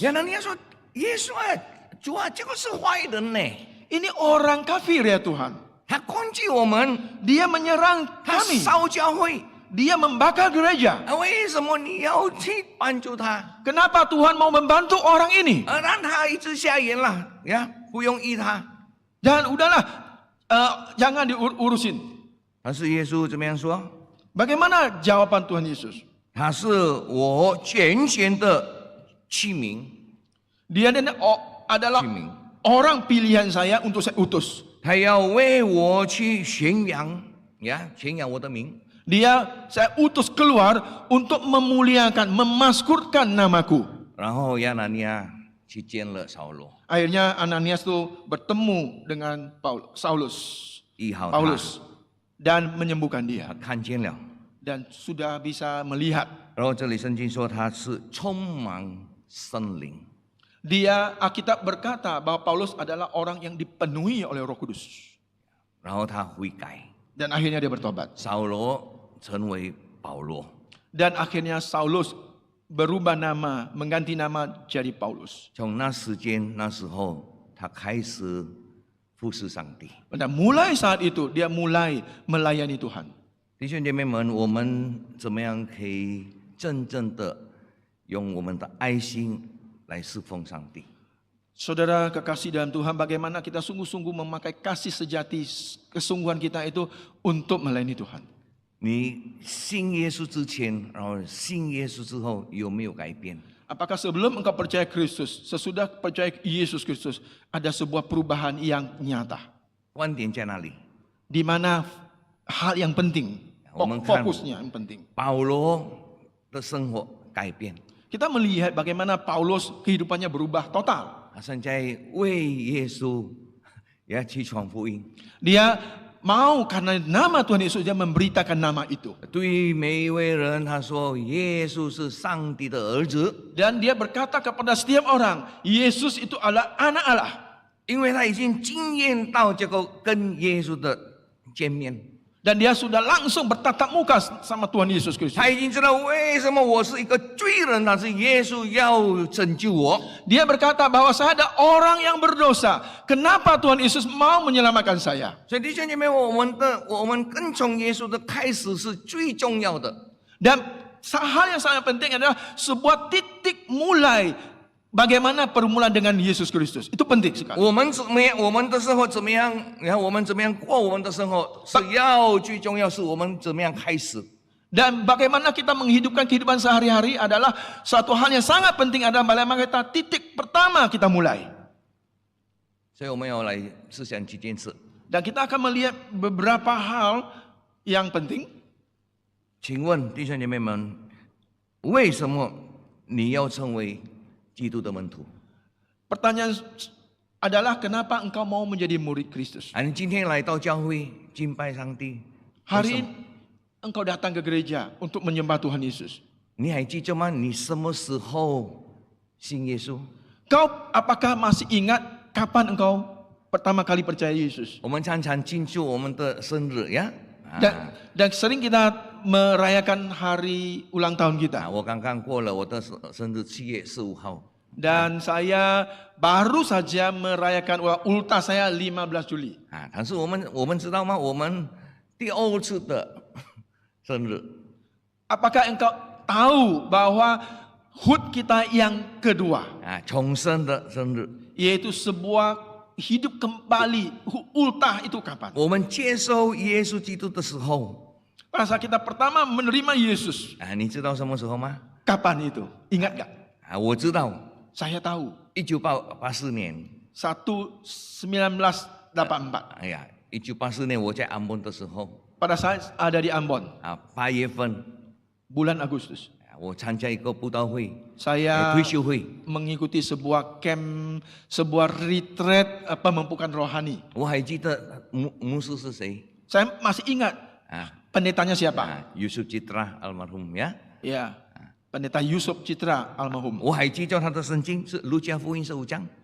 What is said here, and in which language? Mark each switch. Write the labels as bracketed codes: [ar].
[zh] 亚拿尼亚说：“耶稣啊，主啊，这个是坏人呢， [id] Ini orang kafir ya Tuhan. [zh] 他攻击我们， [id] Dia menyerang [zh] 他 [id] kami. [zh] 烧教会， [id] Dia membakar gereja. [zh] 为什么你要去帮助他？ [id] Kenapa Tuhan mau membantu orang ini? [zh] 让他一直瞎眼了呀，不用医他。 [id] Dan udahlah, jangan diurusin. [zh] 但是耶稣怎么样说？ [id] Bagaimana jawaban Tuhan Yesus? [zh] 他是我拣选的器皿， [id] Dia adalah [zh] 器皿， [id] orang pilihan saya untuk saya utus. [zh] 他要为我去宣扬呀，宣扬我的名。 [id] Saya utus keluar untuk memuliakan, memaskurkan namaku. [zh] 然后亚拿尼亚去见了扫罗， [id] Akhirnya Ananias itu bertemu dengan Saulus, [zh] 医好他， [id] Paulus, dan menyembuhkan [zh] 他 [id] dia. [zh] 看见了。 [id] Dan sudah bisa melihat. [zh] 然后这里圣经说他是充满圣灵， [id] Alkitab berkata bahwa Paulus adalah orang yang dipenuhi oleh Roh Kudus. [zh] 然后他悔改， [id] Dan akhirnya dia bertobat. [zh] 扫罗成为保罗。 [id] Dan akhirnya Saulus berubah nama, mengganti nama jadi Paulus. [zh] 从那时候，他开始服侍上帝。 [id] Dan mulai saat itu dia mulai melayani Tuhan. [zh] 弟兄姐妹们，我们怎么样可以真正的用我们的爱心来侍奉上帝？ [id] Saudara kekasih dalam Tuhan, bagaimana kita sungguh-sungguh memakai kasih sejati, kesungguhan kita itu untuk melayani Tuhan. [zh] 你信耶稣之前，然后信耶稣之后，有没有改变？ [id] Apakah sebelum engkau percaya Kristus, sesudah percaya Yesus Kristus, ada sebuah perubahan yang nyata? [zh] 观点在哪里？ [id] Di mana hal yang penting, [zh] 我们看 [id] fokusnya yang penting. [zh] 保罗的生活改变， [id] Kita melihat bagaimana Paulus kehidupannya berubah total. [zh] 他现在为耶稣也去传福音。 [id] Dia mau karena nama Tuhan Yesus dia memberitakan nama itu. [zh] 对每一位人，他说耶稣是上帝的儿子， [id] Dan dia berkata kepada setiap orang, Yesus itu adalah anak Allah. [zh] 因为他已经经验到这个跟耶稣的见面， [id] Dan dia sudah langsung bertatap muka sama Tuhan Yesus Kristus. [zh] 他已经知道为什么我是一个罪人，但是耶稣要拯救我。 [id] Dia berkata bahwa saya ada orang yang berdosa. Kenapa Tuhan Yesus mau menyelamatkan saya? [zh] 所以弟兄姐妹，我们跟从耶稣的开始是最重要的。 [id] Dan hal yang sangat penting adalah sebuah titik mulai bagaimana permulaan dengan Yesus Kristus. Itu penting sekali. [zh] 我们怎么样？我们的生活怎么样？你看我们怎么样过我们的生活，是要最重要是我们怎么样开始。 [id] Dan bagaimana kita menghidupkan kehidupan sehari-hari adalah suatu hal yang sangat penting, adalah bagaimana kita titik pertama kita mulai. [zh] 所以我们要来思想几件事。 [id] Dan kita akan melihat beberapa hal yang penting. [zh] 请问弟兄姐妹们，为什么你要成为基督的门徒？ [id] Pertanyaan adalah kenapa engkau mau menjadi murid Kristus? [zh] 你今天来到教会敬拜上帝， [id] Hari ini engkau datang ke gereja untuk menyembah Tuhan Yesus. [zh] 你还记得吗？你什么时候信耶稣？ [id] Kau apakah masih ingat kapan engkau pertama kali percaya Yesus? [zh] 我们常常庆祝我们的生日呀。 [id] Dan sering kita merayakan hari ulang tahun kita. [zh] 我刚刚过了我的生日，7月15号。 [id] Dan saya baru saja merayakan ultah saya 15 Juli. [zh] 但是我们知道吗？我们第2次的生日， [id] Apakah engkau tahu bahwa HUT kita yang kedua, [zh] 重生的生日， [id] yaitu sebuah hidup kembali ultah itu kapan? [zh] 我们接受耶稣基督的时候， [id] Pada saat kita pertama menerima Yesus, [zh] 你知道什么时候吗？ [id] kapan itu? Ingat gak? [zh] 我知道， [id] Saya tahu. [zh] 1984年， [id] 1984. [zh] 1984年我在安邦的时候， [id] Pada saat ada di Ambon, [zh] 8月份， [id] bulan Agustus, [zh] 我参加一个布道会， [id] saya [zh] 退休会， [id] mengikuti sebuah camp, sebuah retreat pemempukan rohani. [zh] 我还记得牧师是谁？ [id] Saya masih ingat pendetanya siapa? Yusuf Citra almarhum ya。 Ya, pendeta Yusuf Citra almarhum. [zh] 我还记得他的圣经是路加福音15章。